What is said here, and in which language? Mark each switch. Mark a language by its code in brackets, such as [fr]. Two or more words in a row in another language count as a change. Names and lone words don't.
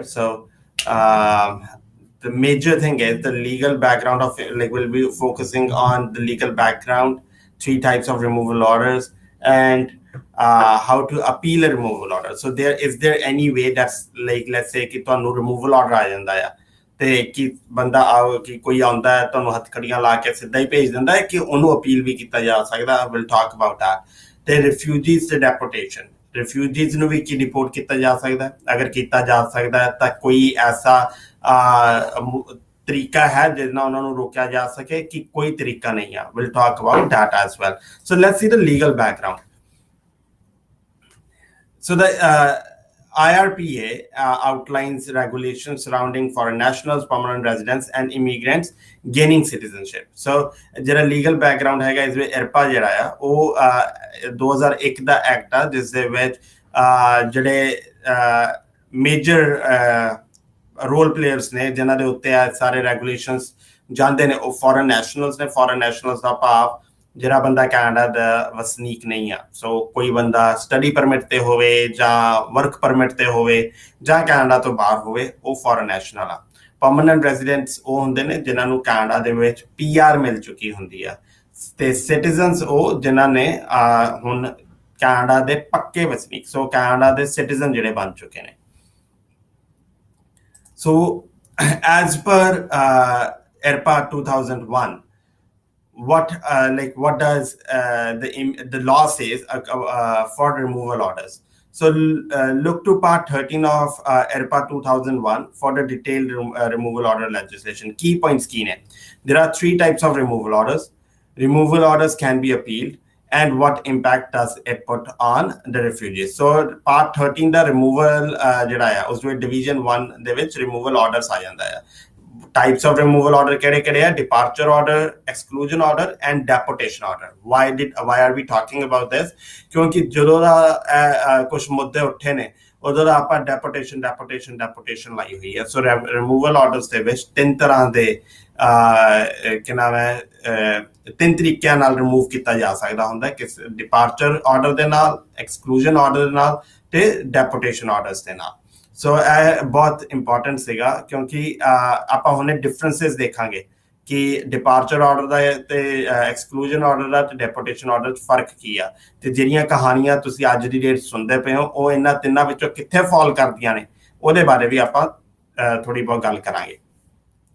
[en] So the major thing is the legal background of it. Like, we'll be focusing on the legal background, 3 types of removal orders, and how to appeal a removal order. So is there any way that's, like, let's say [pa] कि ਤੁਹਾਨੂੰ [en] removal order [pa] ਆ ਜਾਂਦਾ ਆ ਤੇ ਕਿ ਬੰਦਾ ਕਿ ਕੋਈ ਆਉਂਦਾ ਹੈ ਤੁਹਾਨੂੰ ਹੱਥਕੜੀਆਂ ਲਾ ਕੇ ਸਿੱਧਾ ਹੀ ਭੇਜ ਦਿੰਦਾ ਹੈ ਕਿ ਉਹਨੂੰ ਅਪੀਲ ਵੀ ਕੀਤਾ ਜਾ ਸਕਦਾ? [en] We'll talk about that. [pa] ਤੇ refugees ਤੇ deportation, refugees ਨੂੰ ਵੀ ਕੀ ਡਿਪੋਰਟ ਕੀਤਾ ਜਾ ਸਕਦਾ? ਅਗਰ ਕੀਤਾ ਜਾ ਸਕਦਾ ਹੈ ਤਾਂ ਕੋਈ ਐਸਾ ਤਰੀਕਾ ਹੈ ਜਿਸ ਨਾਲ ਉਹਨਾਂ ਨੂੰ ਰੋਕਿਆ ਜਾ ਸਕੇ ਕਿ ਕੋਈ ਤਰੀਕਾ ਨਹੀਂ ਆ? [en] We'll talk about that as well. So let's see the legal background. So the IRPA outlines regulations surrounding foreign nationals, permanent residents, and immigrants gaining citizenship. [pa] So ਜਿਹੜਾ [en] legal background [pa] ਹੈਗਾ ਇਸ ਵਿੱਚ IRPA ਜਿਹੜਾ ਆ ਉਹ 2001 ਦਾ ਐਕਟ ਆ, ਜਿਸ ਦੇ ਵਿੱਚ ਜਿਹੜੇ [en] major role players [pa] ਨੇ ਜਿਨ੍ਹਾਂ ਦੇ ਉੱਤੇ ਆ ਸਾਰੇ ਰੈਗੂਲੇਸ਼ਨਸ ਜਾਂਦੇ ਨੇ, ਉਹ [en] foreign nationals [pa] ਨੇ. [en] foreign nationals [pa] ਦਾ ਭਾਵ ਜਿਹੜਾ ਬੰਦਾ ਕੈਨੇਡਾ ਦਾ ਵਸਨੀਕ ਨਹੀਂ ਆ. ਸੋ ਕੋਈ ਬੰਦਾ [en] study permit [pa] ਤੇ ਹੋਵੇ ਜਾਂ [en] work permit [pa] ਤੇ ਹੋਵੇ ਜਾਂ ਕੈਨੇਡਾ ਤੋਂ ਬਾਹਰ ਹੋਵੇ, ਉਹ [en] foreign national [pa] ਆ. [en] permanent residents [pa] ਉਹ ਹੁੰਦੇ ਨੇ ਜਿਨ੍ਹਾਂ ਨੂੰ ਕੈਨੇਡਾ ਦੇ ਵਿੱਚ PR ਮਿਲ ਚੁੱਕੀ ਹੁੰਦੀ ਆ, ਤੇ ਸਿਟੀਜ਼ਨਸ ਉਹ ਜਿਨ੍ਹਾਂ ਨੇ ਹੁਣ ਕੈਨੇਡਾ ਦੇ ਪੱਕੇ ਵਸਨੀਕ, ਸੋ ਕੈਨੇਡਾ ਦੇ ਸਿਟੀਜ਼ਨ ਜਿਹੜੇ ਬਣ ਚੁੱਕੇ ਨੇ. [en] So as per IRPA 2001, what does the law says for removal orders? So look to part 13 of IRPA 2001 for the detailed removal order legislation. Key points [pa] ਕੀ ਨੇ. [en] There are 3 types of removal orders. Removal orders can be appealed, and what impact does it put on the refugees? [pa] So part 13 ਦਾ removal ਜਿਹੜਾ ਆ ਉਸ ਵਿੱਚ division 1 ਦੇ ਵਿੱਚ [en] removal orders [pa] ਆ ਜਾਂਦਾ ਆ. [en] Types of removal order [pa] ਕਿਹੜੇ ਆ? [en] Departure order, exclusion order, and deportation order. Why are we talking about this? [pa] ਕਿਉਂਕਿ ਜਦੋਂ ਦਾ ਕੁਝ ਮੁੱਦੇ ਉੱਠੇ ਨੇ ਉਦੋਂ ਦਾ ਆਪਾਂ deportation ਲਾਈ ਹੋਈ ਹੈ. ਸੋ [en] removal orders [pa] ਦੇ ਵਿੱਚ 3 ਤਰ੍ਹਾਂ ਦੇ ਕਿ ਨਾਮ ਹੈ 3 ਤਰੀਕਿਆਂ ਨਾਲ ਰਿਮੂਵ ਕੀਤਾ ਜਾ ਸਕਦਾ ਹੁੰਦਾ, ਕਿ [en] departure order [pa] ਦੇ ਨਾਲ, [en] exclusion order [pa] ਦੇ ਨਾਲ ਤੇ [en] deportation orders [pa] ਦੇ ਨਾਲ. ਸੋ ਇਹ ਬਹੁਤ ਇੰਪੋਰਟੈਂਟ ਸੀਗਾ ਕਿਉਂਕਿ ਆਪਾਂ ਹੁਣੇ ਡਿਫਰੈਂਸਿਸ ਦੇਖਾਂਗੇ ਕਿ [en] departure order [pa] ਦਾ ਤੇ [en] exclusion order [pa] ਦਾ ਤੇ [en] deportation order [pa] 'ਚ ਫਰਕ ਕੀ ਆ, ਤੇ ਜਿਹੜੀਆਂ ਕਹਾਣੀਆਂ ਤੁਸੀਂ ਅੱਜ ਦੀ ਡੇਟ ਸੁਣਦੇ ਪਏ ਹੋ ਉਹ ਇਹਨਾਂ ਤਿੰਨਾਂ ਵਿੱਚੋਂ ਕਿੱਥੇ ਫਾਲ ਕਰਦੀਆਂ ਨੇ, ਉਹਦੇ ਬਾਰੇ ਵੀ ਆਪਾਂ ਥੋੜੀ ਬਹੁਤ ਗੱਲ ਕਰਾਂਗੇ.